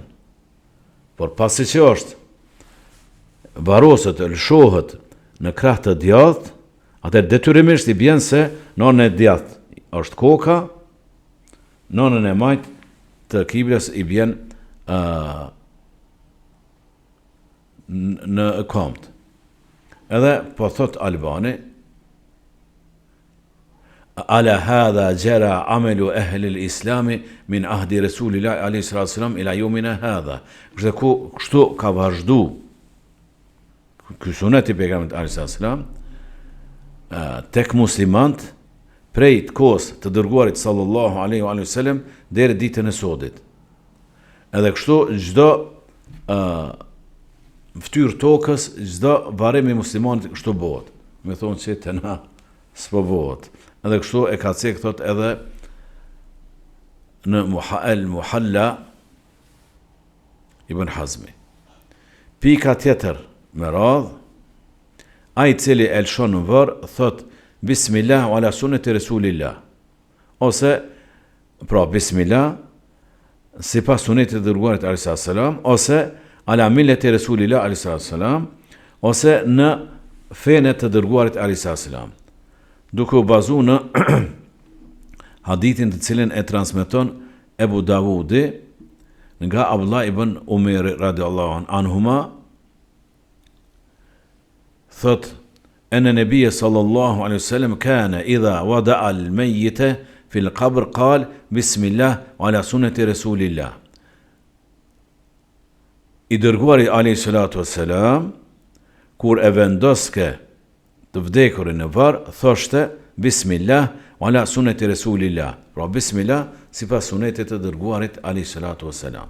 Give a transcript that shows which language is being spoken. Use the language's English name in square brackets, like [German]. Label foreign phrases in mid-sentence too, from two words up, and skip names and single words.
[Albanian] Por pasi që është varosët lëshohet në krah të djathtë, atër detyrimisht i bjen se në anën e djathtë është koka, në anën e majtë të kiblës i bjen në komt. Edhe po thot [Arabic] Albani, على هذا جرى عمل أهل الإسلام من عهد رسول الله عليه الصلاة والسلام إلى يومنا هذا. [Albanian] Kështu ka vazhdu ky sunet i pejgamberit [Arabic] عليه الصلاة والسلام [Albanian] tek muslimant prej të kohës të dërguarit [Arabic] صلى الله عليه وسلم [Albanian] deri ditën e sodit. Edhe kështu çdo ftyrë tokës, çdo varrim i muslimanit kështu bëhet. Me thonë që të na s'po bëhet. Edhe kështu e ka cek thot edhe në Muhalla Ibn Hazmi. Pika tjetër me radh, ai i cili e lëshon në varr thot [Arabic] بسم الله وعلى سنة رسول الله. [Albanian] Ose pra Bismillah sipas sunetit të dërguarit [Arabic] عليه السلام, [Albanian] ose [Arabic] على ملة رسول الله عليه السلام, [Albanian] ose në fenë të dërguarit [Arabic] عليه السلام. [Albanian] Duke u bazu në hadithin të cilin e transmeton Ebu Davudi nga Abdullah ibn Umar [Arabic] رضي الله عنهما, [Albanian] thot [Arabic] أن النبي صلى الله عليه وسلم كان إذا وضع الميت في القبر قال بسم الله وعلى سنة رسول الله. [Albanian] I dërguari [Arabic] عليه الصلاة والسلام [Albanian] kur e vendoske të vdekurin në varr thoshte [Arabic] بسم الله وعلى سنة رسول الله. [Albanian] Pra Bismillah sipas sunetit të dërguarit [Arabic] عليه الصلاة والسلام.